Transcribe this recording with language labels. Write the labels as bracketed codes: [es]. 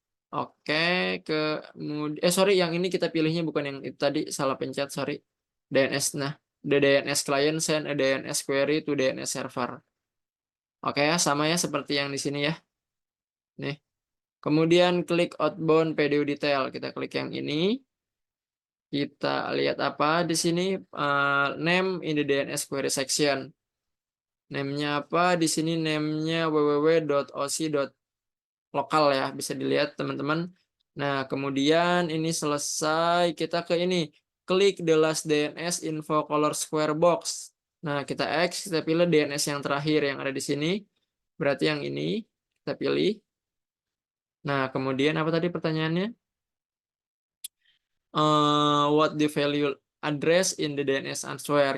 [id] Oke, kemudian yang ini kita pilihnya bukan yang itu tadi, salah pencet, sorry. [en] DNS. [id] Nah, [en] the DNS client send a DNS query to DNS server. [id] Oke ya, sama ya seperti yang di sini ya. Nih. Kemudian klik outbound PDU detail. Kita klik yang ini. Kita lihat apa di sini, [en] name in the DNS query section. [id] Name-nya apa? Di sini name-nya www.oc.local ya, bisa dilihat teman-teman. Nah, kemudian ini selesai, kita ke ini, klik [en] the last DNS info color square box. [id] Nah, kita X, kita pilih DNS yang terakhir yang ada di sini. Berarti yang ini kita pilih. Nah, kemudian apa tadi pertanyaannya? [en] What the value address in the DNS answer.